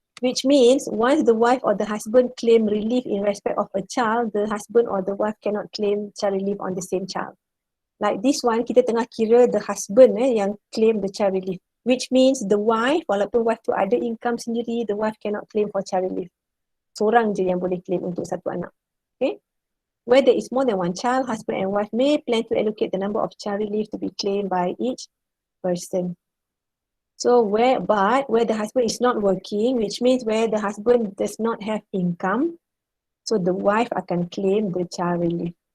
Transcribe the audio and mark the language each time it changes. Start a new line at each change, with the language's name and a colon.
English: Which means once the wife or the husband claim relief in respect of a child, the husband or the wife cannot claim child relief on the same child. Like this one,
Malay: kita tengah kira
English: the husband yang claim the child relief. Which means the wife,
Malay: walaupun wife tu ada income sendiri,
English: the wife cannot claim for child relief.
Malay: Seorang je yang boleh claim untuk satu anak.
English: Okay? Where there is more than one child, husband and wife may plan to allocate the number of child relief to be claimed by each person. So where the husband is not working, which means where the husband does not have income, so the wife akan claim the child relief.